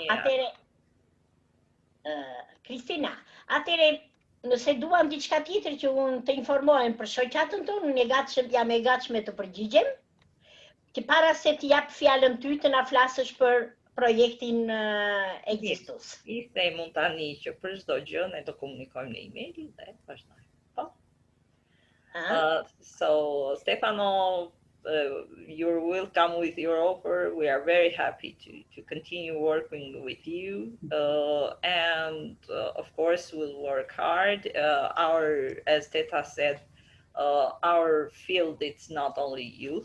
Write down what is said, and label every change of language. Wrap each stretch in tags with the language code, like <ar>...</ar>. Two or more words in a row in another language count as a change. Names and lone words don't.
<sq>Atëre, Kristina, atëre nëse duam diçka tjetër që unë të informohem për shoqatën tonë, unë jam e gatshme të përgjigjem. Që para se të jap fjalën ty të na flasësh për projektin ekzistus. Ishte mund tani që për çdo gjë ne do komunikojmë në email dhe vazhdojmë. Po.</sq> <en>So Stefano, you're welcome with your offer. We are very happy to continue working with you, and of course we'll work hard. As Teta said, our field it's not only youth.</en>